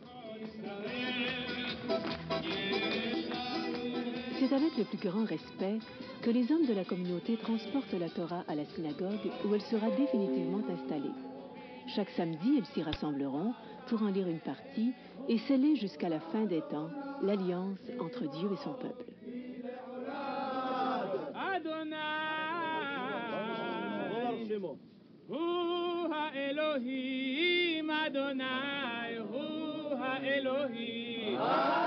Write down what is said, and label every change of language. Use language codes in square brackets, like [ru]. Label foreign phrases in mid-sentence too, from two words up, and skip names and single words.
[fr] C'est avec le plus grand respect que les hommes de la communauté transportent la Torah à la synagogue où elle sera définitivement installée. Chaque samedi, ils s'y rassembleront pour en lire une partie et sceller jusqu'à la fin des temps l'alliance entre Dieu et son peuple. [he] אדני, הוא האלהים, אדני, הוא האלהים.